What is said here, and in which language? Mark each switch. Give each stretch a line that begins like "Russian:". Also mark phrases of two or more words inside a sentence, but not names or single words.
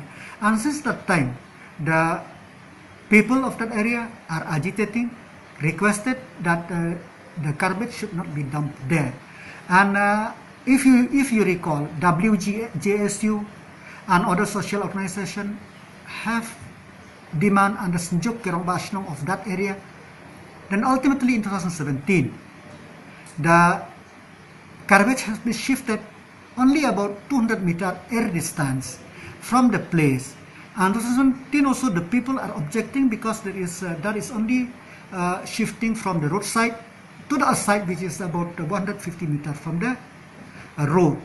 English: And since that time, the people of that area are agitating, requested that the garbage should not be dumped there. And if you recall, WJSU and other social organizations have demand and the
Khasi: senjuk kirong Shnong
English: of that area. Then ultimately in 2017, the garbage has been shifted only about 200 meter air distance from the place. And 2017 also the people are objecting because that is only shifting from the roadside to the side, which is about 150 meters from the road.